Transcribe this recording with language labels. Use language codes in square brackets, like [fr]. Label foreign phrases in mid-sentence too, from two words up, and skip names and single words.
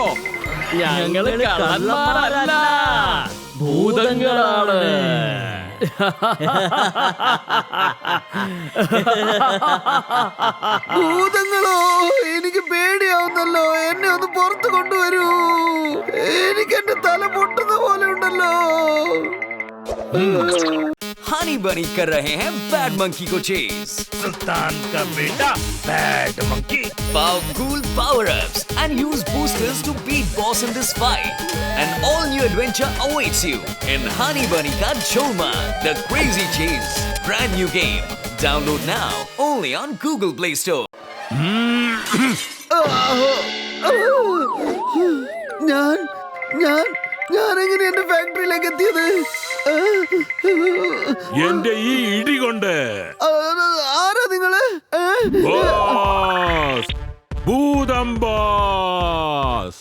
[ml] ഞങ്ങള് കള്ളന്മാരല്ല, ഭൂതങ്ങളാണ്. ഭൂതങ്ങളോ? എനിക്ക് പേടിയാവുന്നല്ലോ. എന്നെ ഒന്ന് പുറത്ത് കൊണ്ടുവരൂ. എനിക്ക് എന്റെ തല പൊട്ടുന്ന പോലെ ഉണ്ടല്ലോ. [hi] हनी बनी कर रहे हैं बैड मंकी को चेज. सुल्तान का बेटा बैड मंकी. [en] Powerful power-ups and use boosters to beat boss in this fight. An all-new adventure awaits you in Honey Bunny Ka Jolman, The Crazy Chase. Brand new game. Download now only on Google Play Store. [ml] ഞാൻ എങ്ങനെ എന്റെ ഫാക്ടറിയിലേക്ക് എത്തിയത്? എന്റെ ഈ ഇടി കൊണ്ട്. ആരാ നിങ്ങള്? ബോസ്, ഭൂതം ബോസ്.